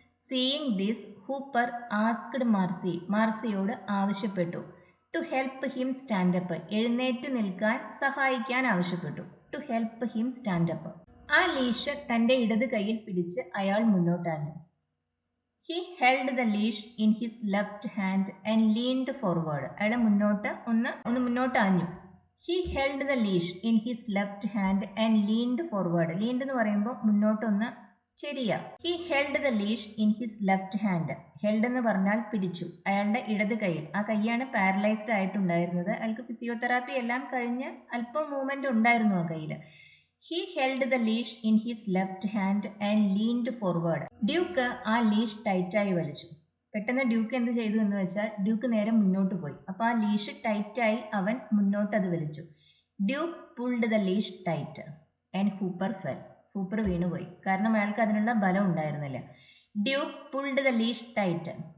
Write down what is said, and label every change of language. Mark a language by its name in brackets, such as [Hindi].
[English] seeing this Hooper asked Marcy, [Malayalam] മാർസിയോട് ആവശ്യപ്പെട്ടു. [English] to help him stand up, [Malayalam] എഴുന്നേറ്റ് നിൽക്കാൻ സഹായിക്കാൻ ആവശ്യപ്പെട്ടു. [English] To help him stand up. [Malayalam] ആ ലീഷ് തന്റെ ഇടത് കൈയിൽ പിടിച്ച് അയാൾ മുന്നോട്ടാഞ്ഞു. [English] He held the leash in his left hand and leaned forward. [Malayalam] അയാളെ ഒന്ന് മുന്നോട്ട് ആഞ്ഞു. [English] He held the leash in his left hand and leaned forward. [Malayalam] Leaned എന്ന് പറയുമ്പോൾ മുന്നോട്ടൊന്ന് ചെരിയ. [English] He held the leash in his left hand. [Malayalam] Held എന്ന് പറഞ്ഞാൽ പിടിച്ചു. അയാളുടെ ഇടത് കൈയിൽ. ആ കൈയാണ് പാരലൈസ്ഡ് ആയിട്ടുണ്ടായിരുന്നത്. അയാൾക്ക് ഫിസിയോതെറാപ്പി എല്ലാം കഴിഞ്ഞ് അല്പം മൂവ്മെന്റ് ഉണ്ടായിരുന്നു ആ കയ്യിൽ. [English] He held the leash in his left hand and leaned forward. [Malayalam] Duke ആ ലീഷ് ടൈറ്റായി വലിച്ചു. പെട്ടെന്ന് ഡ്യൂക്ക് എന്ത് ചെയ്തു എന്ന് വെച്ചാൽ ഡ്യൂക്ക് നേരെ മുന്നോട്ട് പോയി. അപ്പോൾ ആ ലീഷ് ടൈറ്റായി അവൻ മുന്നോട്ട് അത് വലിച്ചു. [English] Duke pulled the leash tight and Hooper fell. [Malayalam] Hooper വീണുപോയി, കാരണം അയാൾക്ക് അതിനുള്ള ബലം ഉണ്ടായിരുന്നില്ല. [English] Duke pulled the leash tight.